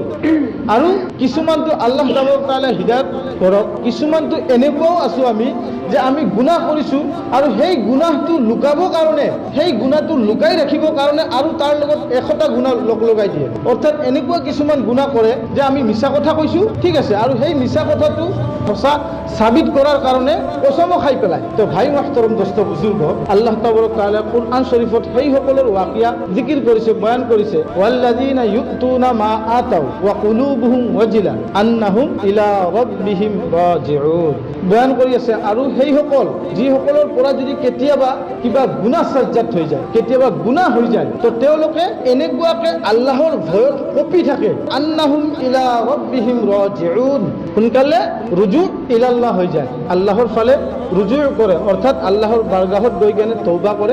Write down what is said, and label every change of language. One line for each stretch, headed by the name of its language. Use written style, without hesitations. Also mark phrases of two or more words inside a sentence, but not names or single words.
Assamese: আৰু কিছুমানটো আল্লাহ তাআলাই হিদায়াত কৰক, কিছুমানটো এনেকুৱাও আছোঁ আমি যে আমি গুনাহ কৰিছোঁ আৰু সেই গুনাহটো লুকাবৰ কাৰণে, সেই গুনাহটো লুকাই ৰাখিবৰ কাৰণে আৰু তাৰ লগত 100টা গুনাহ লগাই দিয়ে। অৰ্থাৎ এনেকুৱা কিছুমান গুনাহ কৰে যে আমি মিছা কথা কৈছোঁ, ঠিক আছে, আৰু সেই মিছা কথাটো সঁচা সাবিত কৰাৰ কাৰণে কসমো খাই পেলায়। তো ভাই মাহতৰম দোস্ত বুজুৰ্গ, আল্লাহ তাবাৰক তাআলা কুরআন শরীফত সেই সকলৰ ওয়াকিয়া জিকিৰ কৰিছে, বয়ান কৰিছে।
Arabic: والذين يؤتون ما آتوا وقلوبهم وجلة أنهم إلى ربهم راجعون.
Assamese: বয়ান কৰি আছে, আৰু সেইসকল যিসকলৰ পৰা যদি কেতিয়াবা কিবা গুনাহ সাজ্জাত হৈ যায়, কেতিয়াবা গুনাহ হৈ যায়, তো তেওঁলোকে এনেকুৱাকে আল্লাহৰ ভয়ত কঁপি থাকে,
Arabic: أنهم إلى ربهم راجعون,
Assamese: সোনকালে
Arabic: رجوع إلى الله
Assamese: হৈ যায়, আল্লাহৰ ফালে ৰুজু কৰে, অৰ্থাৎ আল্লাহৰ বাৰগাহত গৈ কেনে তৌবা কৰে।